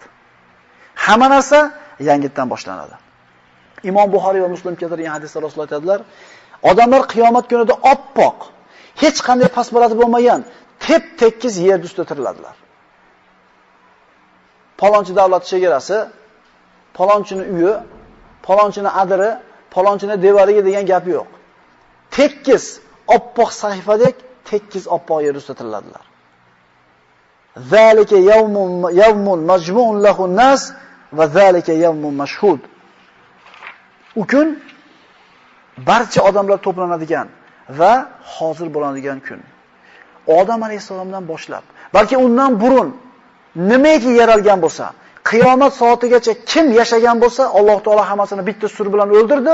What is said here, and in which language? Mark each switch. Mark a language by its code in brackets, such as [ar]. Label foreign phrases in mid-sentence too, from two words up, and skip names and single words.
[uz] Hamma narsa yangitdan boshlanadi. Imom Buxoriy va Muslim keltirgan hadisda Rasululloh aytadilar, odamlar qiyomat kunida oppoq, hech qanday past balati bo'lmagan tep-tekis yer ustida tiriladilar. Palonchi davlat chegarasi, palonchini uyi, palonchini adiri, palonchini devoriga degan gap yo'q. Tekis oppoq sahifadek tekis oppoq yer ustida tiriladilar. [ar] ذلك يوم مجموع له الناس وذلك يوم مشهود. [uz] U kun barcha odamlar to'planadigan va hozir bo'ladigan kun. Odam alayhisalomdan boshlab, balki undan burun nimaiki yaralgan bo'lsa, qiyomat soatigacha kim yashagan bo'lsa, Alloh taolo hammasini bitta sur bilan o'ldirdi.